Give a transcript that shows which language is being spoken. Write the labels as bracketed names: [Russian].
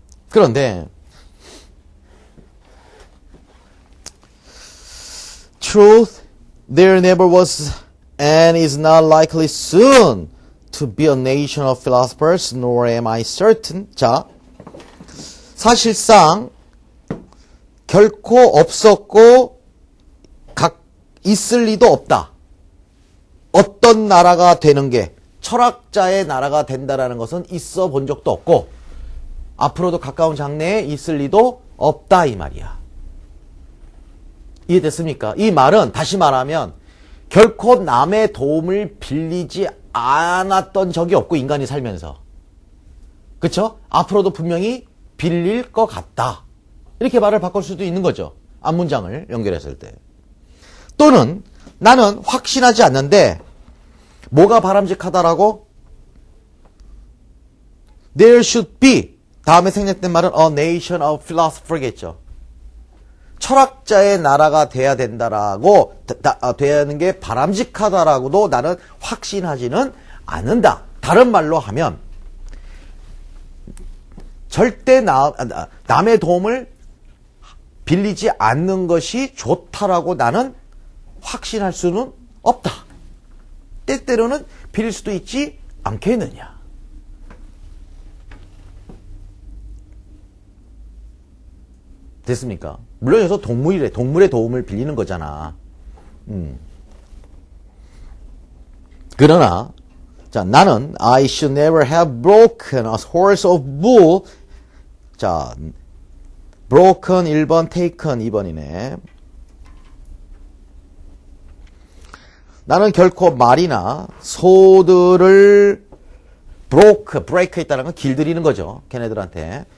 [Korean] 그런데, [English] truth, there never was and is not likely soon to be a nation of philosophers, nor am I certain. [Korean] 자, 사실상 결코 없었고 있을 리도 없다. 어떤 나라가 되는 게 철학자의 나라가 된다라는 것은 있어 본 적도 없고 앞으로도 가까운 장래에 있을 리도 없다 이 말이야. 이해됐습니까? 이 말은 다시 말하면 결코 남의 도움을 빌리지 않았던 적이 없고 인간이 살면서. 그쵸? 앞으로도 분명히 빌릴 것 같다. 이렇게 말을 바꿀 수도 있는 거죠. 앞문장을 연결했을 때. 또는 나는 확신하지 않는데 뭐가 바람직하다라고? [English] There should be [Korean] 다음에 생략된 말은 [English] a nation of philosopher겠죠. [Korean] 철학자의 나라가 돼야 된다라고 돼야 하는 게 바람직하다라고도 나는 확신하지는 않는다. 다른 말로 하면 절대 남의 도움을 빌리지 않는 것이 좋다라고 나는 확신할 수는 없다. 때때로는 빌릴 수도 있지 않겠느냐. 됐습니까? 물론 여기서 동물이래. 동물의 도움을 빌리는 거잖아. 그러나 자, 나는 [English] I should never have broken a horse of bull. [Korean] 자, broken 1번, taken 2번이네. 나는 결코 말이나 소들을 break 있다는 건 길들이는 거죠. 걔네들한테.